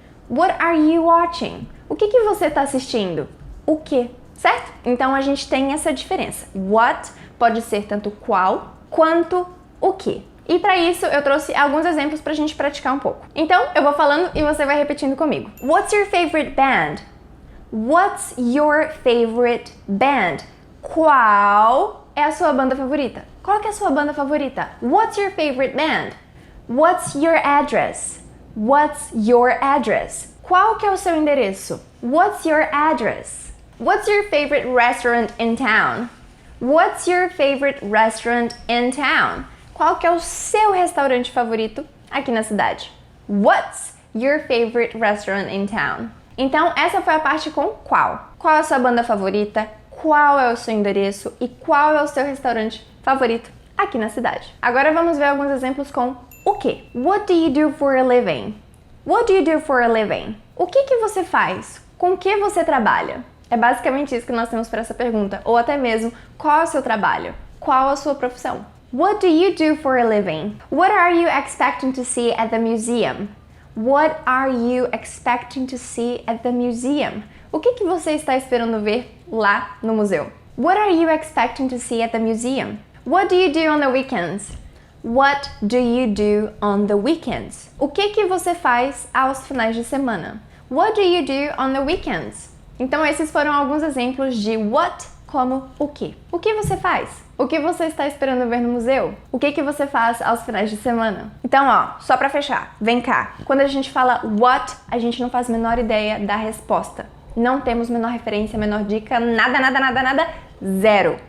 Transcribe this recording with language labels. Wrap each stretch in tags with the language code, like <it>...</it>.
<en>What are you watching?</en> <pt>O que você está assistindo? O quê? Certo? Então a gente tem essa diferença. What pode ser tanto qual quanto o quê. E para isso eu trouxe alguns exemplos pra gente praticar um pouco. Então eu vou falando e você vai repetindo comigo.</pt> <en>What's your favorite band? What's your favorite band?</en> <pt>Qual é a sua banda favorita? Qual que é a sua banda favorita?</pt> <en>What's your favorite band? What's your address? What's your address?</en> <pt>Qual que é o seu endereço?</pt> <en>What's your address? What's your favorite restaurant in town? What's your favorite restaurant in town?</en> <pt>Qual que é o seu restaurante favorito aqui na cidade?</pt> <en>What's your favorite restaurant in town?</en> <pt>Então, essa foi a parte com qual. Qual é a sua banda favorita? Qual é o seu endereço? E qual é o seu restaurante favorito aqui na cidade? Agora vamos ver alguns exemplos com o quê.</pt> <en>What do you do for a living? What do you do for a living?</en> <pt>O que você faz? Com o que você trabalha? É basicamente isso que nós temos para essa pergunta. Ou até mesmo, qual é o seu trabalho? Qual a sua profissão?</pt> <en>What do you do for a living? What are you expecting to see at the museum? What are you expecting to see at the museum?</en> <pt>O que você está esperando ver lá no museu?</pt> <en>What are you expecting to see at the museum? What do you do on the weekends? What do you do on the weekends?</en> <pt>O que você faz aos finais de semana?</pt> <en>What do you do on the weekends?</en> <pt>Então esses foram alguns exemplos de what como o que. O que você faz? O que você está esperando ver no museu? O que você faz aos finais de semana? Então, ó, só pra fechar, vem cá. Quando a gente fala what, a gente não faz a menor ideia da resposta. Não temos menor referência, menor dica, nada, zero.</pt>